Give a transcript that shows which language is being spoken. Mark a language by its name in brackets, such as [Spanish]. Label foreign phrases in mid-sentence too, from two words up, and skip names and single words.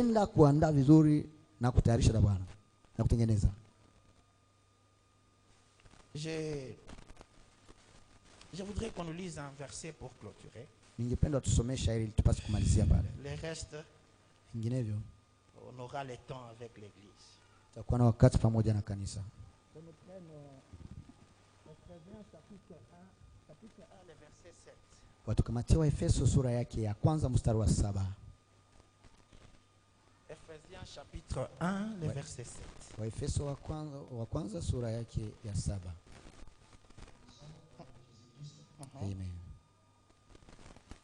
[French] Je voudrais qu'on nous lise un verset pour clôturer. Le reste, on aura le temps avec l'église. [Swahili] Watukamatia Waefeso sura yake ya kwanza mstari wa 7. [French] Ephésiens chapitre 1 le verset 7. [Swahili] Waefeso wa kwanza sura yake ya 7. Amen.